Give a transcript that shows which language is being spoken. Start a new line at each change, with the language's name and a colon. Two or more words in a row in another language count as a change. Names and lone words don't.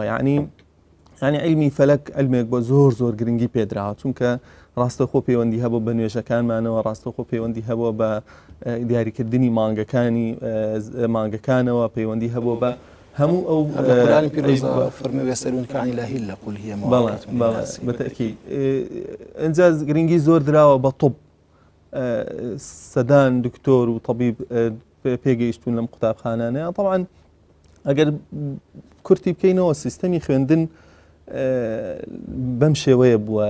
Central Kurdish: یعنی علمی فەلەک علمێک بۆ زۆر گرنگی پێدراوە چونکە ڕاستەوخۆ پەیوەندی هەبوو بە نوێژەکانمانەوە، ڕاستەوخۆ پەیوەندی هەبووە بە دیاریکردنی مانگەکانەوە، پەیوەندی هەبووە بە هەموو ئەو قورآنی پیرۆزە فەرمووی
Arabic: وەیەسألونەکە عەنی الأهلة قل هي مواقیت للناس.
Central Kurdish: بەتەکید ئەنجا گرنگی زۆر دراوە بە طب، سەدان دکتۆر و طبیب پێگەیشتون لەم قوتابخانانەیە. طبعاً ئەگەر کورتی بکەینەوە سیستەمی خوێندن بەم شێوەیە بووە.